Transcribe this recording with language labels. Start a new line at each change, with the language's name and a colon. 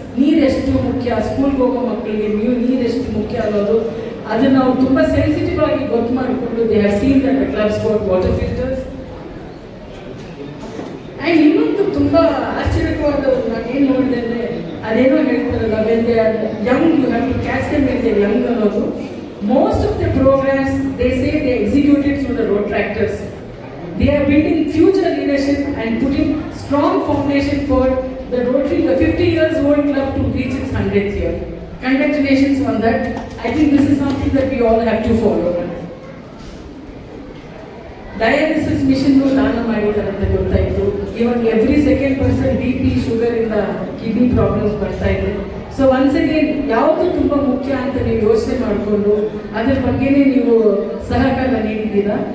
Kannada: ನೀರೆಷ್ಟು ಮುಖ್ಯ, ಸ್ಕೂಲ್ಗೆ ಹೋಗೋ ಮಕ್ಕಳಿಗೆ ನೀರೆಷ್ಟು ಮುಖ್ಯ ಅನ್ನೋದು ಅದನ್ನ ನಾವು ತುಂಬಾ ಸೆನ್ಸಿಟಿವ್ ಆಗಿ ಗೊತ್ತು ಮಾಡಿಕೊಂಡು
English: They have seen that the clubs got water filters.
Kannada: And ಇನ್ನೊಂದು ತುಂಬಾ ಆಶ್ಚರ್ಯಕವಾದ ನಾನು ಏನು ನೋಡಿದೆ ಅಂದ್ರೆ ಅದೇನೋ ಹೇಳ್ತಾರಲ್ಲ,
English: when they are young
Kannada: you have to catch them when they are Young ಅನ್ನೋದು.
English: Most of the programmes they say they executed through the road tractors. They are building future leadership and putting strong foundation for the Rotary, the 50 years old club to reach its 100th year. Congratulations on that. I think this is something that we all have to follow.
Kannada: Dialysis mission ದಾನ ಮಾಡಿದ್ದಾರೆ ಅಂತ ಗೊತ್ತಾಯಿತು. ಇವಾಗ
English: every second person
Kannada: BP, sugar ಇಂದ kidney problems ಬರ್ತಾ ಇದೆ. So
English: once again
Kannada: ಯಾವುದು ತುಂಬಾ ಮುಖ್ಯ ಅಂತ ನೀವು ಯೋಚನೆ ಮಾಡಿಕೊಂಡು ಅದ್ರ ಬಗ್ಗೆನೇ ನೀವು ಸಹಕಾರ ನೀಡಿದ್ದೀರಾ.